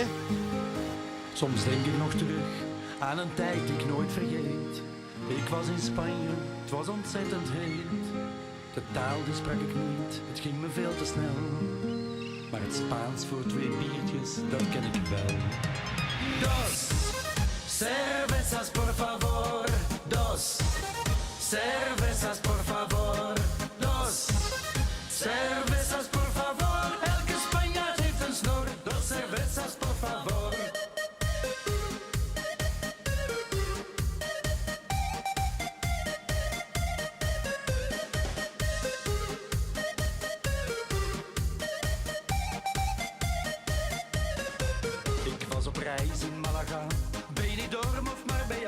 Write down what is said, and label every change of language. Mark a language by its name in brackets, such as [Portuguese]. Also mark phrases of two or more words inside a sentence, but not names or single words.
[Dutch] Soms denk ik nog terug aan een tijd die ik nooit vergeet. Ik was in Spanje, het was ontzettend heet. De taal die sprak ik niet, het ging me veel te snel. Maar het Spaans voor 2 biertjes, dat ken ik wel. [Spanish] Dos cervezas por favor, dos cervezas por favor, dos cervezas por favor. [Dutch] Elke Spanjaard heeft een snor, [Spanish] dos cervezas por favor. [Dutch] Ik was op reis in Malaga, Benidorm of Marbella.